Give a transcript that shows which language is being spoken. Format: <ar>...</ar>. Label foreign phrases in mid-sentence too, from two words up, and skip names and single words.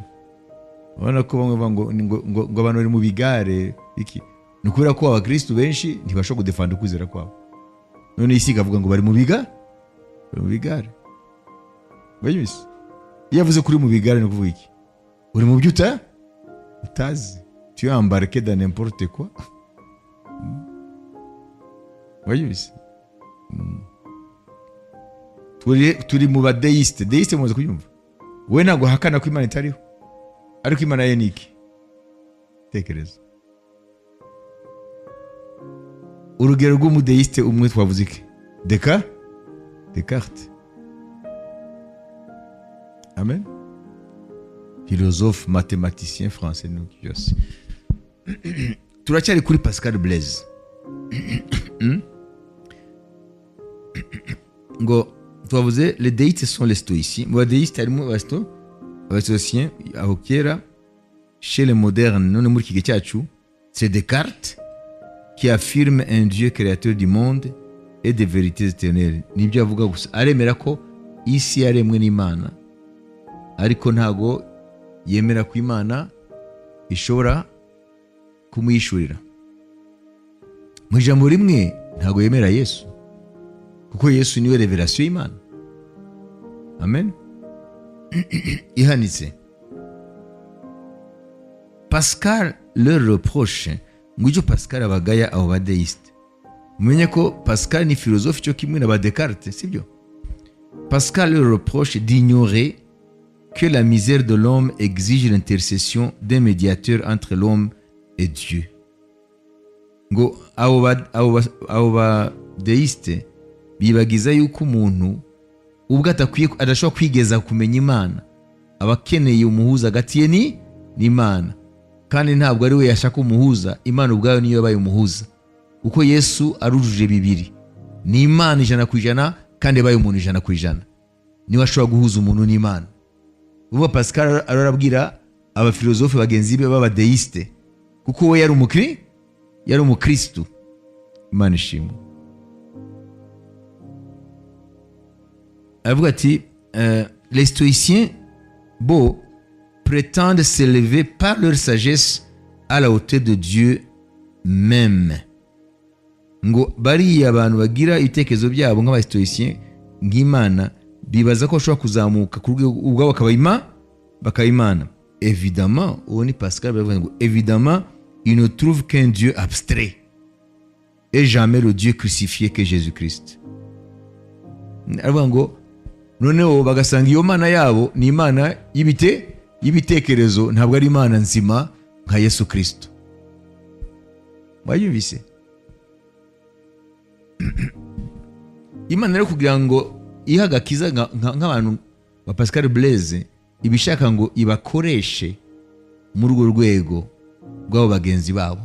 <rw>Urabona ko bamwe bavuga ngo abantu bari mu bigare iki, ni ukubera ko abakristo benshi ntibashobora kudefanda ukwizera kwabo. None isi ikavuga ngo bari mu bigare. Bayibise? Iyo avuze kuri mu bigare ni ukuvuga iki? Uri mu byo utazi.</rw> <fr>Tu es embarqué dans n'importe quoi.</fr> <rw>Bayibise? turi mu badeiste. Deiste mumaze kubyumva? We ntabwo hakana ko Imana itariho, ariko Imana ye ni iki? Tekereza. Urugero rw'umudeiste umwe twavuze iki? Descartes. Amen.</rw> <fr>Philosophe, mathématicien français nous byose.</fr> <rw>Turacyari kuri Pascal Blaise. Ngo twavuze</rw> <fr>les déistes sont les stoïciens.</fr> <rw>Mu déistes harimo abastoïciens aho kera.</rw> <fr>Chez les modernes,</fr> <rw>none muri kige cyacu,</rw> <fr>c'est Descartes qui affirme un Dieu créateur du monde et des vérités éternelles.</fr> <rw>Nibyo avuga gusa, aremera ko isi yaremwe n'Imana, ariko ntago yemera ko Imana ishobora kumwishurira. Mu ijambo rimwe ntago yemera Yesu, kuko Yesu niwe revelation y'Imana. Amen. Ihanitse.</rw> <fr>Pascal leur reproche,</fr> <rw>ngwicyo Pascal abagaya abo badeiste. Mumenye ko Pascal ni philosophe cyo kimwe na ba Descartes, sibyo?</rw> <fr>Pascal leur reproche d'ignorer que la misère de l'homme exige l'intercession d'un médiateur entre l'homme et Dieu.</fr> <rw>Ngo abo badeiste bibagiza yuko umuntu ubwo adashobora kwigeza kumenya Imana, aba akeneye umuhuza hagati ye n'Imana, kandi ntabwo ari we yashaka umuhuza, Imana ubwayo niyo yabaye umuhuza, kuko Yesu arujuje bibiri, ni Imana 100% kandi yabaye umuntu 100%, niwe ashobora guhuza umuntu n'Imana. Ubu Pascal arabwira aba philosophe bagenzi be baba deiste, kuko we yari umukristo. Imana ishimwe. Avuga ati</rw> <fr>les stoïciens prétendent s'élever par leur sagesse à la hauteur de Dieu même.</fr> <rw>Ngo bariya abantu bagira ibitekerezo byabo nk'abastoïciens ng'Imana bibaza ko bashobora kuzamuka ku rwego ubwabo bakaba Imana.</rw> <fr>Évidemment,</fr> <rw>uwo ni Pascal baravuga ngo</rw> <fr>évidemment, il ne trouve qu'un Dieu abstrait et jamais le Dieu crucifié que Jésus-Christ.</fr> <rw>Aravuga ngo noneho bagasanga iyo Mana yabo ni Imana y'ibitekerezo, ntabwo ari Imana nzima nka Yesu Kristo. Wayumvise? Imana rero kugira ngo iha agakiza nk'abantu ba Pascal Blaise, ibishaka ngo ibakoreshe muri urwo rwego rw'abo bagenzi babo.</rw>